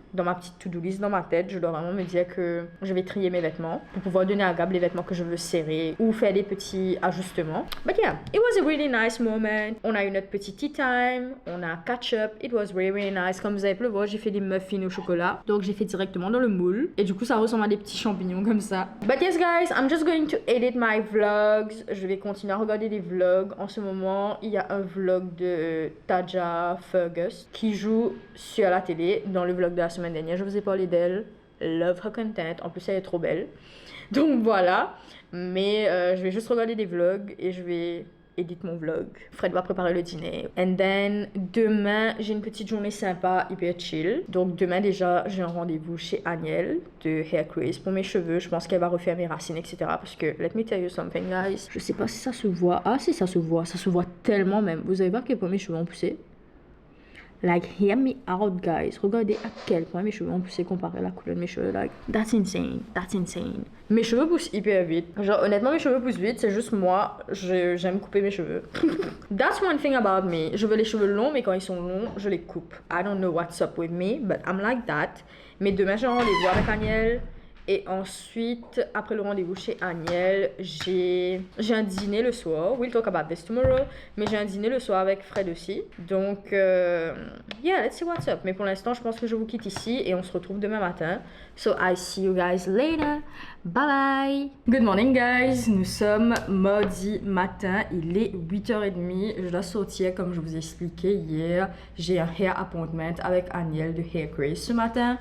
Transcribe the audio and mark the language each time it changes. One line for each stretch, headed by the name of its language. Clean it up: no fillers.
French: Dans ma petite to-do list dans ma tête, je dois vraiment me dire que je vais trier mes vêtements pour pouvoir donner à Gab les vêtements que je veux serrer ou faire des petits ajustements.
English: But yeah, it was a really nice moment.
French: On a eu notre petit tea time, on a catch up.
English: It was really, really nice.
French: Comme vous avez pu le voir, j'ai fait des muffins au chocolat. Donc j'ai fait directement dans le moule. Et du coup, ça ressemble à des petits champignons comme ça.
English: But yes, guys, I'm just going to edit my vlogs.
French: Je vais continuer à regarder des vlogs. En ce moment, il y a un vlog de Taja Fergus qui joue sur la télé dans le vlog de la semaine dernière. Je vous ai parlé d'elle.
English: Love her content.
French: En plus, elle est trop belle. Donc voilà. Mais je vais juste regarder des vlogs et je vais édite mon vlog. Fred va préparer le dîner.
English: And then,
French: demain, j'ai une petite journée sympa, hyper chill. Donc, demain, déjà, j'ai un rendez-vous chez Agnelle de Hair Craze pour mes cheveux. Je pense qu'elle va refaire mes racines, etc.
English: Parce que, let me tell you something, guys.
French: Je sais pas si ça se voit. Ah, si ça se voit. Ça se voit tellement même. Vous savez pas à quel point mes cheveux ont poussé?
English: Like, hear me out, guys.
French: Regardez à quel point mes cheveux ont poussé comparé à la couleur de mes cheveux.
English: Like, that's insane. That's insane.
French: Mes cheveux poussent hyper vite. Genre, honnêtement, mes cheveux poussent vite. C'est juste moi, j'aime couper mes cheveux.
English: That's one thing about me.
French: Je veux les cheveux longs, mais quand ils sont longs, je les coupe.
English: I don't know what's up with me, but I'm like that.
French: Mais demain, j'ai un rendez-vous avec Agnelle. Et ensuite, après le rendez-vous chez Agnelle, j'ai un dîner le soir.
English: We'll talk about this tomorrow.
French: Mais j'ai un dîner le soir avec Fred aussi.
English: Donc, yeah, let's see what's up.
French: Mais pour l'instant, je pense que je vous quitte ici et on se retrouve demain matin.
English: So, I see you guys later. Bye bye. Good morning, guys.
French: Nous sommes mardi matin. Il est 8h30. Je dois sortir comme je vous ai expliqué hier. J'ai un hair appointment avec Agnelle de Hair Craze ce matin.